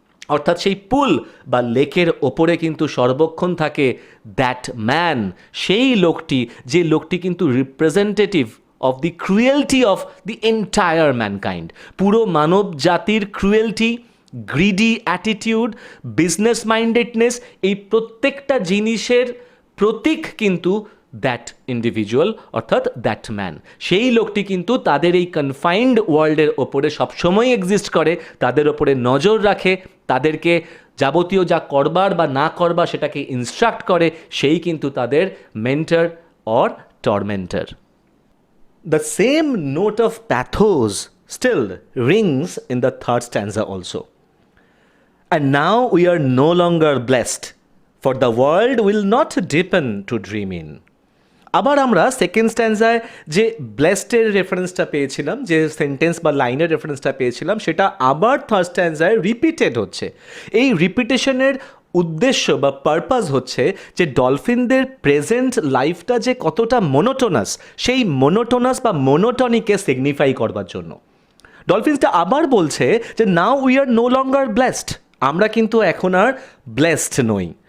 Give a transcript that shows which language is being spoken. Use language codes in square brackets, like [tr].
[bn] অর্থাৎ সেই পুল বা লেকের ওপরে কিন্তু সর্বক্ষণ থাকে দ্যাট ম্যান, সেই লোকটি, যে লোকটি কিন্তু [en] representative of the cruelty of the entire mankind, [bn] পুরো মানব জাতির cruelty, greedy attitude, business mindedness, এই প্রত্যেকটা জিনিসের প্রতীক কিন্তু দ্যাট ইন্ডিভিজুয়াল অর্থাৎ দ্যাট ম্যান। সেই লোকটি কিন্তু তাদের এই কনফাইন্ড ওয়ার্ল্ডের ওপরে সবসময় এক্সিস্ট করে, তাদের ওপরে নজর রাখে, তাদেরকে যাবতীয় যা করবার বা না করবার সেটাকে ইনস্ট্রাক্ট করে, সেই কিন্তু তাদের [en] Mentor or tormentor. The same note of pathos still rings in the third stanza also. And now we are no longer blessed, for the world will not deepen to dream in. [bn] আবার আমরা second স্ট্যান্ডায় যে ব্লেসডের রেফারেন্সটা পেয়েছিলাম, যে sentence বা লাইনের রেফারেন্সটা পেয়েছিলাম, সেটা আবার থার্ড স্ট্যান্ডায় রিপিটেড হচ্ছে। এই রিপিটেশনের উদ্দেশ্য বা পারপাস হচ্ছে যে ডলফিনদের প্রেজেন্ট লাইফটা যে কতটা মোনোটোনাস, সেই মোনোটোনাস বা মোনোটনিকে সিগনিফাই করবার জন্য ডলফিনসটা আবার বলছে যে [en] now we are no longer blessed, [bn] আমরা কিন্তু এখন আর ব্লেসড নই।